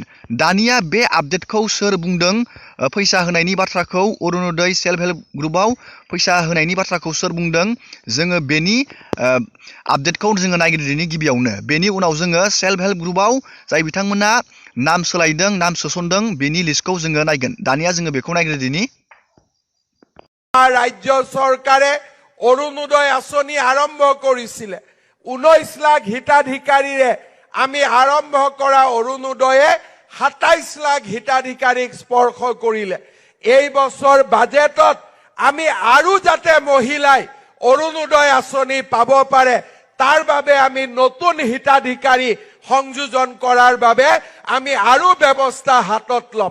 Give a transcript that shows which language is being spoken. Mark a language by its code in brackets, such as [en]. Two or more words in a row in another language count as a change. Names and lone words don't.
[brx] दानिया बे आपडेटखौ सोर बुंदों, फैसा होनायनि बाथ्राखौ, अरुणोदय [en] self help [brx] ग्रुपआव फैसा होनायनि बाथ्राखौ सोर बुंदों, जोङो बेनि आपडेटखौ जोङो नायग्रोदिनि गिबियावनो। बेनि उनाव जोङो [en] self help [brx] ग्रुपआव जाय बिथांमोना नाम सोलायदों, नाम सोसनदों, बेनि लिस्टखौ जोङो नायगोन। दानिया जोङो बेखौ नायग्रोदिनि। [as] ৰাজ্য চৰকাৰে অৰুণোদয় আঁচনি আৰম্ভ কৰিছিলে। 19 লাখ হিতাধিকাৰীৰে আমি আৰম্ভ কৰা অৰুণোদয়ে 27 লাখ হিতাধিকাৰীক স্পৰ্শ কৰিলে। এই বছৰ বাজেটত আমি আৰু যাতে মহিলাই অৰুণোদয় আঁচনি পাব পাৰে তাৰ বাবে আমি নতুন হিতাধিকাৰী সংযোজন কৰাৰ বাবে আমি আৰু ব্যৱস্থা হাতত ল'ম।